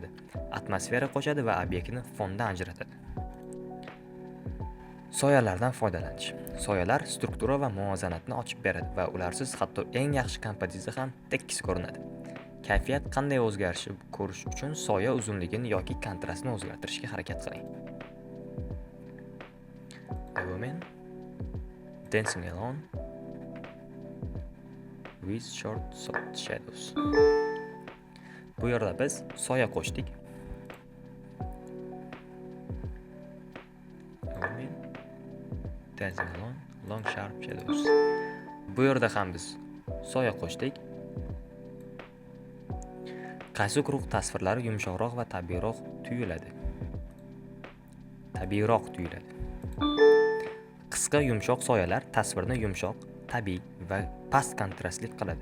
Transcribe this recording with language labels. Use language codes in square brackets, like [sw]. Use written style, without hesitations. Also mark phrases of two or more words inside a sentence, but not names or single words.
[uz] Atmosfera qo'shadi va obyektni fondan ajratadi. Soyalardan foydalanish. Soyalar struktura va muvozanatni ochib beradi va ularsiz hatto eng yaxshi kompozitsiya ham tekis ko'rinadi. Kayfiyat qanday o'zgarishi ko'rish uchun soya uzunligini yoki kontrastni o'zgartirishga harakat qiling. [en] A woman dancing alone with short soft shadows. [uz] Bu yerda biz soya qo'shdik. [en] A woman dancing alone long sharp shadows. [uz] Bu yerda ham biz soya qo'shdik. Qaysi guruh tasvirlari yumshoqroq va tabiiyroq tuyuladi? Qisqa yumshoq soyalar tasvirni yumshoq, tabiiy va past kontrastli qiladi.